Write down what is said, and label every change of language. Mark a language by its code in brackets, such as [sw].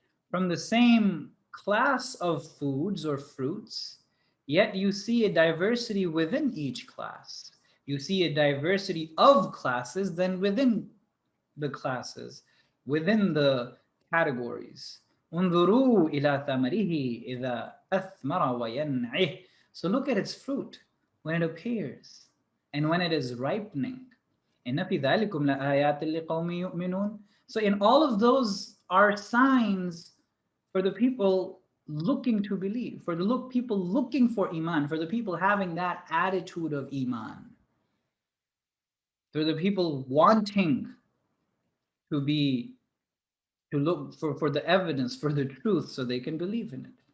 [en] From the same class of foods or fruits, yet you see a diversity within each class. You see a diversity of classes than within the classes, within the categories. [ar] انظروا إلى ثمره إذا أثمر وينعه. [en] So look at its fruit when it appears and when it is ripening. [ar] إن في ذلكم لآيات لقوم يؤمنون. [en] So in all of those are signs for the people looking to believe, for the people looking for iman, for the people having that attitude of iman, for the people wanting to be, to look for the evidence, for the truth, so they can believe in it.